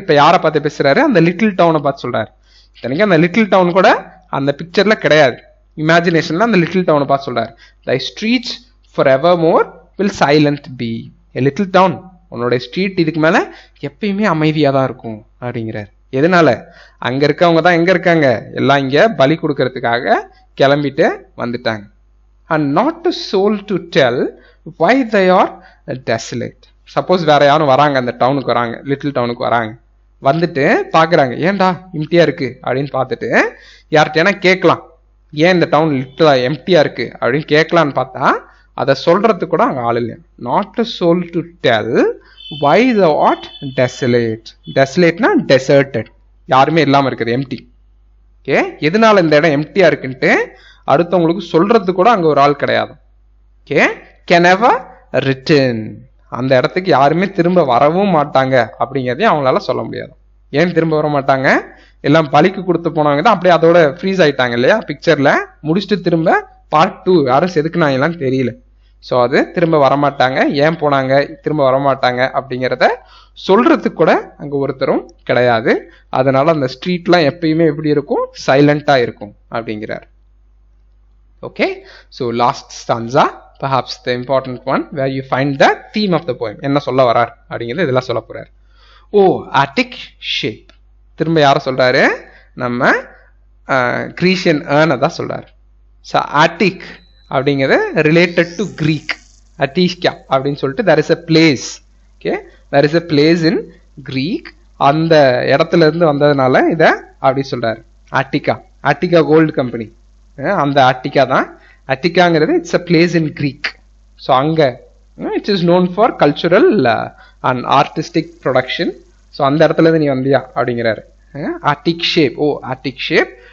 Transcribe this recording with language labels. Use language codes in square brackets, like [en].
[ta] இப்ப யாரை பார்த்து பேசுறாரு? அந்த லிட்டில் டவுனை பார்த்து சொல்றாரு. இத்தனைக்கு அந்த லிட்டில் டவுன் கூட அந்த பிக்சர்ல கிடையாது, இமேஜினேஷன்ல அந்த லிட்டில் டவுனை பார்த்து சொல்றாரு. [en] Thy streets for ever more will silent be. [ta] Little down, உன்னோட ஸ்ட்ரீட் இதுக்கு மேல எப்பயுமே அமைதியா தான் இருக்கும் அப்படிங்கிறார். எதனால? அங்க இருக்கவங்க தான் எங்க இருக்காங்க? எல்லாம் இங்க பலி கொடுக்கறதுக்காக கிளம்பிட்டு வந்துட்டாங்க. [en] And not a soul to tell why they are desolate. [ta] Suppose வேற யாரும் வராங்க, அந்த டவுனுக்கு வராங்க, லிட்டில் டவுனுக்கு வராங்க, வந்துட்டு பாக்குறாங்க, ஏன்டா எம்டியா இருக்கு அப்படின்னு பார்த்துட்டு யார்கிட்டனா கேட்கலாம், ஏன் இந்த டவுன் லிட்டிலா எம்டியா இருக்கு அப்படின்னு கேட்கலான்னு பார்த்தா அதை சொல்றதுக்கு கூட அங்க ஆள் இல்லை. [en] Not a soul to tell why the what desolate. [ta] desolateனா deserted, யாருமே இல்லாம இருக்குது, எம்டி. ஓகே, எதனால இந்த இடம் எம்டியா இருக்குன்ட்டு அடுத்தவங்களுக்கு சொல்றது கூட அங்க ஒரு ஆள் கிடையாது. [en] Okay, can never return. [ta] அந்த இடத்துக்கு யாருமே திரும்ப வரவும் மாட்டாங்க அப்படிங்கிறதையும் அவங்களால சொல்ல முடியாது. ஏன் திரும்ப வர மாட்டாங்க? எல்லாம் பலிக்கு கொடுத்து போனவங்க தான் அப்படியே அதோட ஃப்ரீஸ் ஆயிட்டாங்க இல்லையா? பிக்சர்ல முடிச்சுட்டு திரும்ப பார்ட் 2 யாரும் செதுக்குனாங்களான்னு தெரியல. ஸோ அது திரும்ப வரமாட்டாங்க. ஏன் போனாங்க, திரும்ப வரமாட்டாங்க அப்படிங்கிறத சொல்றதுக்கு கூட அங்க ஒருத்தரும் கிடையாது. அதனால அந்த ஸ்ட்ரீட்லாம் எப்பயுமே எப்படி இருக்கும்? சைலண்டா இருக்கும் அப்படிங்கிறார். [en] Okay, so last stanza, perhaps the important one where you find the theme of the poem. [ta] என்ன சொல்ல வரார் அப்படிங்கிறது இதெல்லாம் சொல்ல போறார். ஓ Attic shape. திரும்ப யார சொல்றாரு? நம்ம கிரீஷியன் ஏர்னை தான் சொல்றாரு. ஸோ Attic அப்படிங்கிறது ரிலேட்டட் டு கிரீக், அட்டிஷ்கா அப்படின்னு சொல்லிட்டு [en] there is a place. Okay, there is a place in Greek. [ta] அந்த இடத்துல இருந்து வந்ததுனால இதை அப்படி சொல்றாரு. ஆட்டிகா கோல்டு கம்பெனி, அந்த ஆட்டிகா தான். [en] அட்டிகாங்கிறது it's a place in Greek. So [ta] அங்கே [en] It's is known for cultural and artistic production. [ta] So அந்த இடத்துல இருந்து நீ வந்தியா அப்படிங்கிறாரு. Attic shape. ஓ ஆட்டிக் ஷேப்.